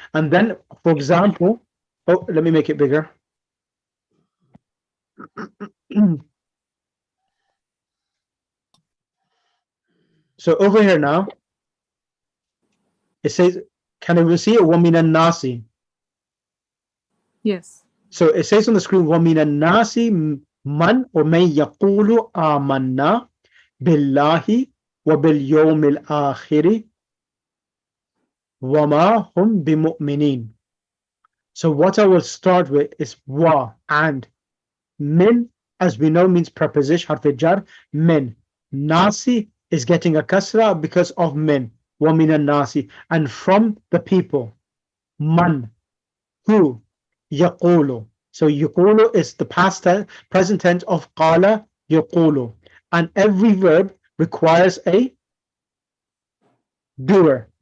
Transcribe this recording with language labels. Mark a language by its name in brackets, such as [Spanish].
[English] And then, for example, oh, let me make it bigger. So over here now, it says, can everyone see it? [Arabic] وَمِنَ النَّاسِ. [English] Yes. So it says on the screen, [Arabic] وَمِنَ النَّاسِ [English] man or [Arabic] مَن يَقُولُ آمَنَّا بِاللَّهِ وَبِالْيَوْمِ الْآخِرِ وَمَا هُمْ بِمُؤْمِنِينَ. [English] So what I will start with is wa, and min, as we know, means preposition, harf jar, min. Nasi is getting a kasra because of min, wa min nasi, and from the people. Man, who, yaqulu. So yaqulu is the past tense, present tense of qala yaqulu, and every verb requires a doer.